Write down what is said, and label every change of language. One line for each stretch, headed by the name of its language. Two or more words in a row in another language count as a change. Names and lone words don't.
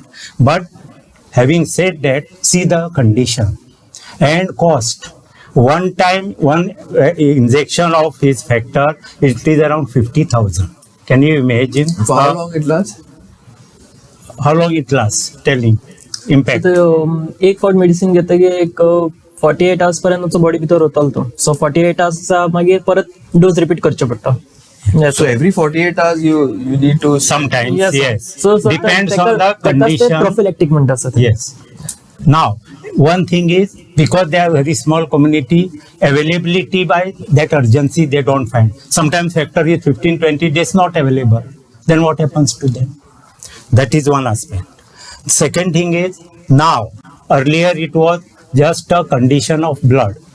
English: But having said that, see the condition and cost. One time, one injection of his factor, it is around 50,000. Can you imagine? For how long it lasts? How long it lasts? Telling impact.
Konkani: एक फावट मेडिसिन घेतकी एक 48 आवर्स पर्यंत बॉडी भितर वतलो तो सो 48 आवर्सचा मागीर परत डोस रिपीट करचे पडटा
English: So every 48 hours you need to. Sometimes, yes. So Depends on the condition.
Konkani: prophylactic म्हणटा सर
English: Yes. Now, one thing is, because they are very small community, availability by that urgency they don't find. Sometimes factor is 15-20 days not available. Then what happens to them? That is one aspect. Second thing is, now, earlier it was just a condition of blood.